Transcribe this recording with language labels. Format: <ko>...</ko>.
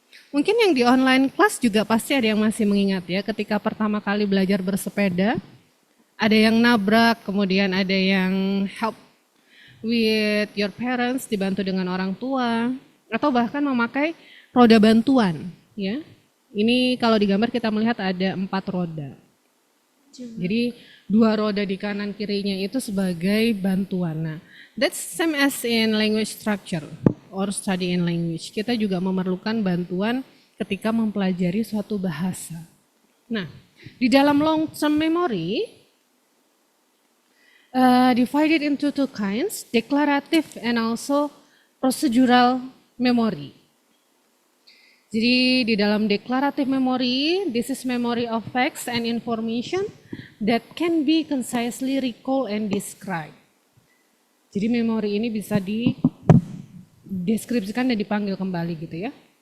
<id>Mungkin yang di online class juga pasti ada yang masih mengingat ya, ketika pertama kali belajar bersepeda, ada yang nabrak, kemudian ada yang</id> <en>help with your parents,</en> <id>dibantu dengan orang tua, atau bahkan memakai roda bantuan ya. Ini kalau di gambar kita melihat ada 4 roda. Jadi 2 roda di kanan kirinya itu sebagai bantuan.</id> <en>Nah, that's same as in language structure or study in language.</en> <id>Kita juga memerlukan bantuan ketika mempelajari suatu bahasa.</id> <en>Nah,</en> <id>di dalam</id> <en>long term memory divided into 2 kinds, declarative and also procedural memory.</en> <id>Jadi di dalam</id> <en>declarative memory, this is memory of facts and information that can be concisely recalled and described.</en> <id>Jadi memori ini bisa dideskripsikan dan dipanggil kembali gitu ya.</id>